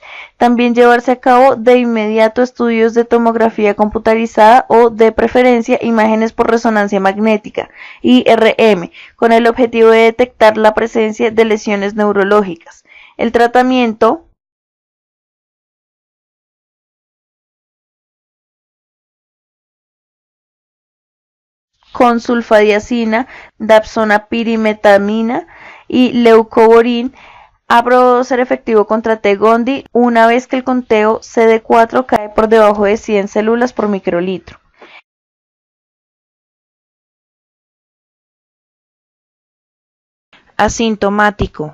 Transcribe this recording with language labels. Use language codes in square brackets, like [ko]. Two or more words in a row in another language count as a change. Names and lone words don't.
[es] También llevarse a cabo de inmediato estudios de tomografía computarizada o, de preferencia, imágenes por resonancia magnética, IRM, con el objetivo de detectar la presencia de lesiones neurológicas. El tratamiento con sulfadiazina, dapsona-pirimetamina y leucovorin ha probado ser efectivo contra T. gondii una vez que el conteo CD4 cae por debajo de 100 células por microlitro. Asintomático.